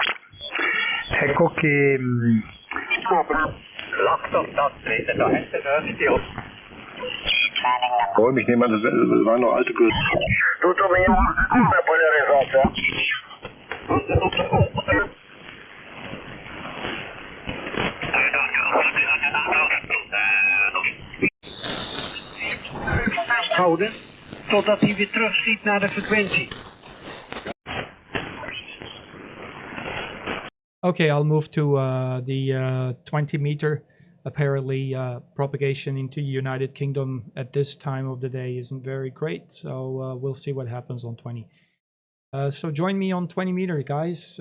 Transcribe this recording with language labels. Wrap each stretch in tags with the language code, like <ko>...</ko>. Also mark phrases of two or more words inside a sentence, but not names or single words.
<it>Ecco che</it> <de>Ich nehme an, das waren noch alte Größen.</de> <nl>houden totdat hij weer terugschiet naar de frequentie.</nl> <en>Okay, I'll move to the 20 meter. Apparently, propagation into United Kingdom at this time of the day isn't very great, so we'll see what happens on 20. So join me on 20 meter, guys.</en>